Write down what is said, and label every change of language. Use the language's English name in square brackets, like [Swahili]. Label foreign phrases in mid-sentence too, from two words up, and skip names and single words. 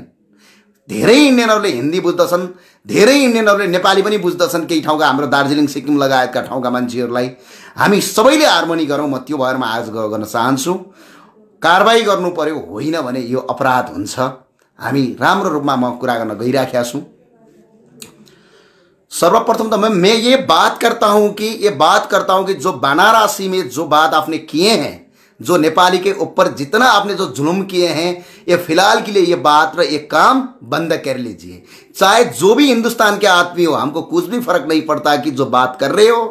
[Nepali] धेरै इन्डियनहरूले हिन्दी बुझ्दछन्, धेरै इन्डियनहरूले नेपाली पनि बुझ्दछन्। केही ठाउँका हाम्रो दार्जिलिङ सिक्किम लगायतका ठाउँका मान्छेहरूलाई हामी सबैले हार्मोनी गरौँ। म त्यो भएर म आज गर्न चाहन्छु कारबाही गर्नु पर्यो, होइन भने यो अपराध हुन्छ। हामी राम्रो रूपमा म कुरा गर्न गइराखेका छु। [Hindi] सर्वप्रथम तो मैं ये बात करता हूं कि जो वाराणसी में जो बात आपने किए हैं, जो नेपाली के ऊपर जितना आपने जो जुल्म किए हैं, ये फिलहाल के लिए ये बात और ये काम बंद कर लीजिए। चाहे जो भी हिंदुस्तान के आदमी हो, हमको कुछ भी फर्क नहीं पड़ता कि जो बात कर रहे हो।